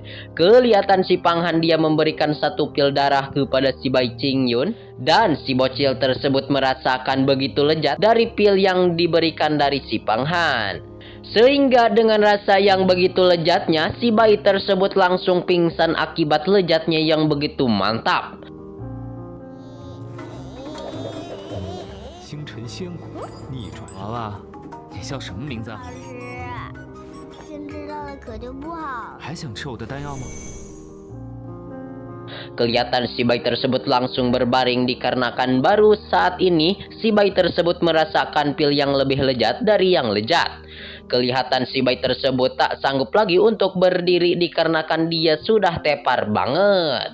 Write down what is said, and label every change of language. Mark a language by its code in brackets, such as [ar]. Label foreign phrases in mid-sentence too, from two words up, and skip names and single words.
[id] Kelihatan si Pang Han dia memberikan satu pil darah kepada si bayi Qing Yun. Dan si bocil tersebut merasakan begitu lezat dari pil yang diberikan dari si Pang Han. Sehingga dengan rasa yang begitu lezatnya, si bayi tersebut langsung pingsan akibat lezatnya yang begitu mantap. [zh] 星辰仙骨逆转。娃娃，你叫什么名字啊？老师，先知道了可就不好了。还想吃我的丹药吗？ [id] Kelihatan si bayi tersebut langsung berbaring dikarenakan baru saat ini si bayi tersebut merasakan pil yang lebih lezat dari yang lezat. Kelihatan si bayi tersebut tak sanggup lagi untuk berdiri dikarenakan dia sudah tepar banget.